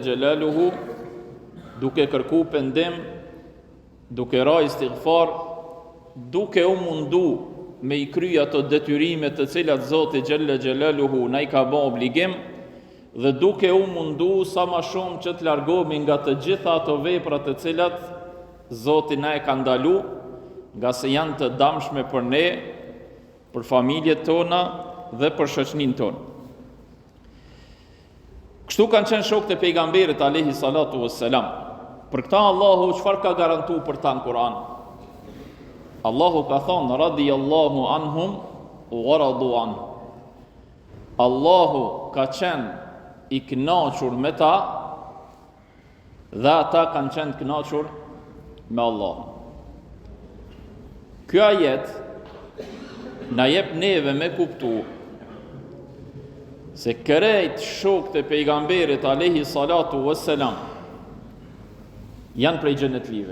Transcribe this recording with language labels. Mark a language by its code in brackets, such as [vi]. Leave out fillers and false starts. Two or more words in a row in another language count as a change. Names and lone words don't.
[sq] Gjelaluhu, duke kërku pendim, duke ra istighfar, duke u mundu me i kry ato detyrimet të cilat Zoti [ar] جل جلاله [sq] na i ka bë obligim, dhe duke u mundu sa ma shumë që të largohemi nga të gjitha ato vepra të cilat Zoti na e ka ndalu, nga se janë të damshme për ne, për familjet tona dhe për shoqërinë tonë. Kështu kanë qenë shokët e pejgamberit [ar] عليه الصلاة والسلام. [sq] Për këta Allahu çfarë ka garantuar për ta në Kur'an? Allahu ka thonë: [ar] رضي الله عنهم ورضوا عن. [sq] Allahu ka qenë i kënaqur me ta, dhe ata kanë qenë të kënaqur me Allah. Ky ajet na jep neve me kuptu se krejt shokët e pejgamberit [ar] عليه الصلاة والسلام [sq] janë prej xhenetlive.